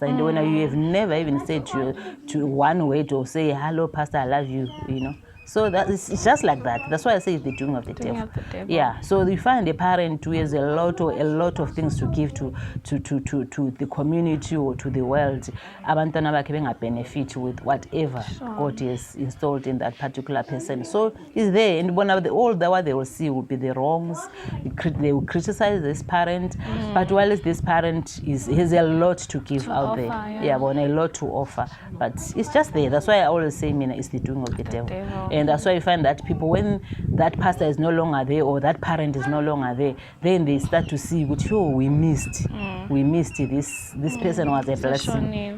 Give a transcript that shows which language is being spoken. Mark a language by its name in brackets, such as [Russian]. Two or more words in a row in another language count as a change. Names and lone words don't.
[English] And when you have never even said to one word or say, "Hello, pastor, I love you," you know. So that it's just like that. That's why I say it's the doing of the devil. Yeah. So you find a parent who has a lot of things to give to the community or to the world. [Zulu] Abantwana bakhe bengabenefit [English] with whatever God has installed in that particular person. So it's there, and what they will see will be the wrongs. They will criticize this parent, but while this parent has a lot to give out there. A lot to offer. But it's just there. That's why I always say, it's the doing of the devil. And that's why you find that people, when that pastor is no longer there or that parent is no longer there, then they start to see, oh, we missed this person was a blessing.